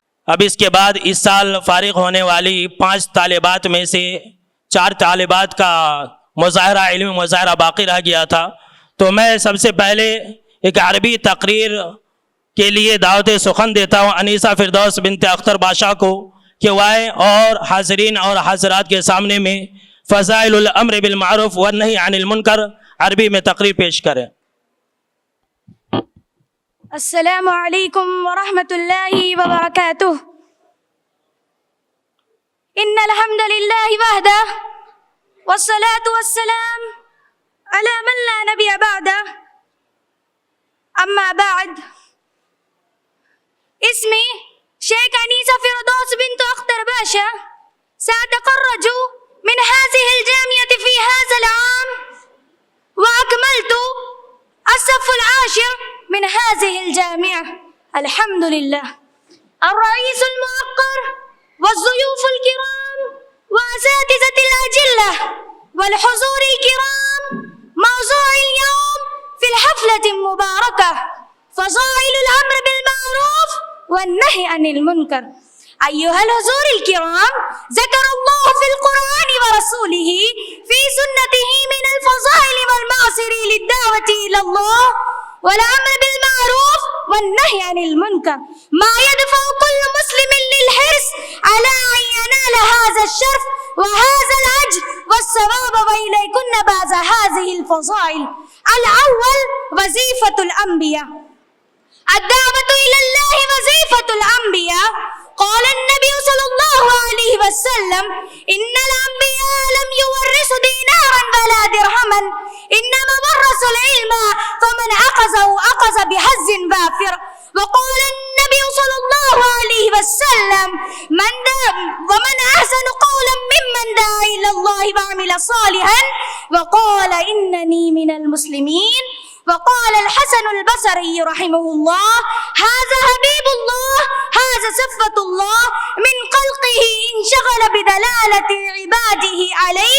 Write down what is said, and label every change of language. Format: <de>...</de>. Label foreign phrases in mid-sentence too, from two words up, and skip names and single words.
<hi>अब इसके बाद इस साल फारिग होने वाली 5 तालिबात में से 4 तालिबात का मुज़ाहरा, इल्मी मुज़ाहरा बाकी रह गया था। तो मैं सबसे पहले एक अरबी तकरीर के लिए दावत सुखन देता हूँ अनीसा फिरदौस बिनते अख्तर बादशाह को कि वाए और हाज़रीन और हाज़रात के सामने में</hi> <ar>فضائل الأمر بالمعروف ونهي عن المنكر</ar> <hi>अरबी में तकरीर पेश करें।</hi> <ar>السلام عليكم ورحمة الله وبركاته. إن الحمد لله وحده والصلاة والسلام على من لا نبي بعده. أما بعد. اسمي شيخ أنيسة فردوس بنت أختر بادشاه سأتخرج من هذه الجامعة في هذا العام وأكملت الصف العاشر من هذه الجامعة. الحمد لله. الرئيس الموقر والضيوف الكرام وأساتذتي الأجلاء والحضور الكرام موضوع اليوم في الحفلة المباركة فضائل الأمر بالمعروف والنهي عن المنكر. أيها الحضور الكرام، ذكر الله في القرآن ورسوله في سنته من الفضائل والمآثر للدعوة إلى الله والأمر بالمعروف والنهي عن المنكر ما يدفع كل مسلم للحرص على أن ينال هذا الشرف وهذا الأجر والثواب وإليكن بعض هذه الفضائل. الأول وظيفة الأنبياء. الدعوة إلى الله وظيفة الأنبياء. قال النبي صلى الله عليه وسلم إن الأنبياء لم يورثوا دينارا ولا درهما إنما ورثوا العلم فمن أخذه أخذ بحظ وافر. وقال النبي صلى الله عليه وسلم ومن أحسن قولا ممن دعا إلى الله وعمل صالحا وقال إنني من المسلمين. وقال الحسن البصري رحمه الله هذا حبيب الله هذا صفوة الله من خلقه انشغل بدلالة عباده عليه.</ar>